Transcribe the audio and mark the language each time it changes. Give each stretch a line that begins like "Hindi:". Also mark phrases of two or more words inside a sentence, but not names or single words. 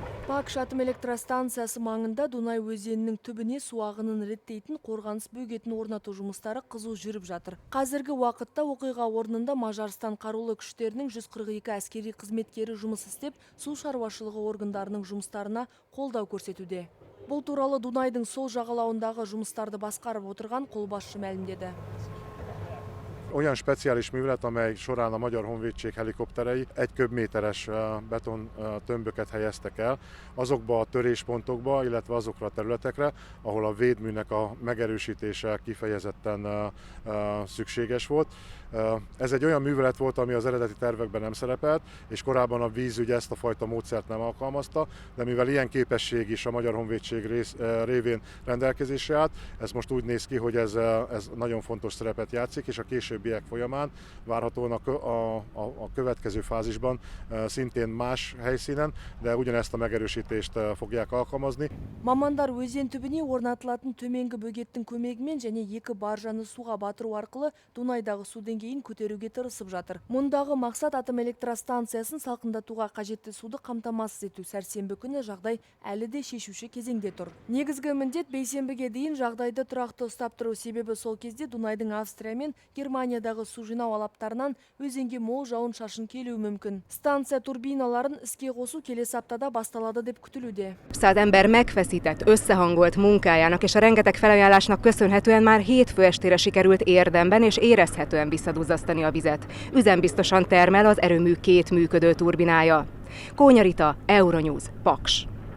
Kazakh: Paks атом электростанциясы маңында Дунай өзенінің түбіне су ағынын реттейтін қорғаныс бөгетін орнату жұмыстары қызу жүріп жатыр. Қазіргі уақытта оқиға орнында Мажарстан қарулы күштерінің 142 әскери қызметкері жұмыс істеп, су шаруашылығы органдарының жұмыстарына қолдау көрсетуде. Бұл туралы Дунайдың сол жағалауындағы жұмыстарды басқарып отырған қолбасшы мәлімдеді.
Hungarian: Olyan speciális művelet, amely során a Magyar Honvédség helikopterei 1 köbméteres beton tömböket helyeztek el azokba a töréspontokba, illetve azokra a területekre, ahol a védműnek a megerősítése kifejezetten szükséges volt. Ez egy olyan művelet volt, ami az eredeti tervekben nem szerepelt, és korábban a vízügy ezt a fajta módszert nem alkalmazta, de mivel ilyen képesség is a Magyar Honvédség révén rendelkezésre állt, ez most úgy néz ki, hogy ez nagyon fontos szerepet játszik, és a későbbiek folyamán várhatóan a következő fázisban szintén más helyszínen, de ugyanezt a megerősítést fogják alkalmazni.
Kazakh: Мамандар өзен түбіне орнатылатын төменгі бөгеттің көмегімен және екі баржаны суға батыру арқылы Дунайдағы су деңгейін көтеруге тырысып жатыр. Мұндағы мақсат атом электростанциясын салқындатуға қажетті суды қамтамасыз ету. Сәрсенбі күні жағдай әлі де шешуші кезеңде тұр. Негізгі міндет бейсенбіге дейін жағдайды тұрақты ұстап тұру, себебі сол кезде Дунайдың Австрия мен Германиядағы су жинау алаптарынан өзенге мол жауын шашын келуі мүмкін. Станция турбиналарын іске қосу келесі аптада басталады деп күтілуде.
Hungarian: Az ember megfeszített, összehangolt munkájának és a rengeteg felajánlásnak köszönhetően már hétfő estére sikerült érdemben és érezhetően visszaduzzasztani a vizet. Üzembiztosan termel az erőmű 2 működő turbinája. Kónya Rita, Euronews, Paks.